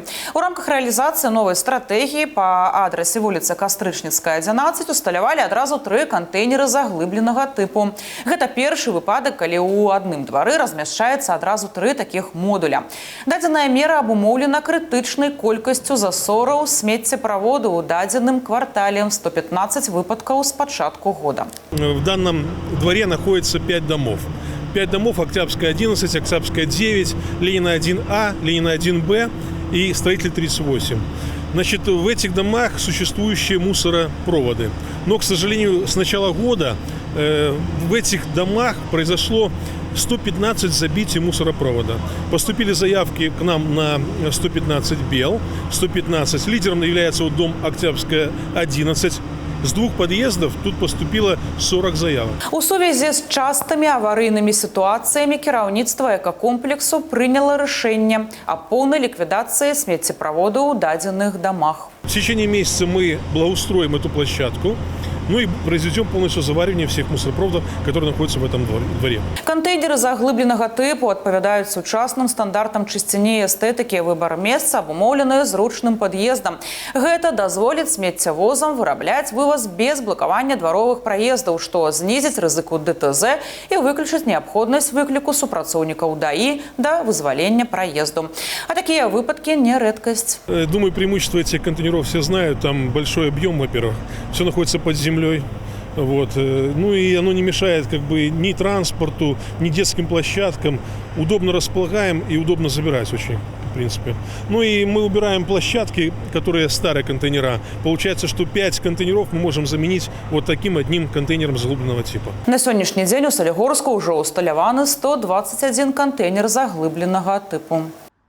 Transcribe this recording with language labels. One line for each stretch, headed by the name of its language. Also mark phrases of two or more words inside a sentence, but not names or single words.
Belarusian: У рамках рэалізацыі новай стратэгіі па адрасе вуліцы Кастрычніцкая, 11 усталявалі адразу 3 кантэйнеры заглыбленага тыпу. Гэта першы выпадак, калі ў адным двары размяшчаецца адразу 3 такіх модуля. Дадзеная мера абумоўлена крытычнай колькасцю засораў смеццеправоду ў дадзеным квартале, 115 выпадкаў з пачатку года.
Russian: В данном дворе находится 5 домов. 5 домов: Октябрьская 11, Октябрьская 9, Ленина 1А, Ленина 1Б и Строитель 38. Значит, в этих домах существующие мусоропроводы. Но, к сожалению, с начала года в этих домах произошло 115 забитий мусоропровода. Поступили заявки к нам на 115 бел, 115. Лидером является вот дом Октябрьская 11.
Belarusian: З 2 пад'ездаў тут
Russian: поступило 40 заявок.
Belarusian: У сувязі з частымі аварыйнымі сітуацыямі кіраўніцтва экакомплексу прыняло рашэнне аб поўнай ліквідацыі смеццеправоду ў дадзеных домах.
Russian: В течение месяца мы благоустроим эту площадку, ну и произведем полностью заваривание всех мусоропроводов, которые находятся в этом дворе.
Belarusian: Кантэйнеры заглыбленага тыпу адпавядаюць сучасным стандартам чысціні і эстэтыкі. Выбар месца абумоўлены зручным пад'ездам. Гэта дазволіць смеццявозам вырабляць вываз без блакавання дваровых праездаў, што знізіць рызыку ДТЗ і выключыць неабходнасць выкліку супрацоўнікаў ДАІ да вызвалення праезду. А такія выпадкі не рэдкасць.
Russian: Думаю, преимущество этих контейнеров все знают. Там большой объем, во-первых. Все находится под землей. Вот. Ну и оно не мешает ни транспорту, ни детским площадкам. Удобно располагаем и удобно забирать очень, в принципе. Ну и мы убираем площадки, которые старые контейнера. Получается, что 5 контейнеров мы можем заменить вот таким одним контейнером заглыбленного типа.
Belarusian: На сённяшні дзень у Солігорску ўжо усталяваны 121 кантэйнер заглыбленага тыпу.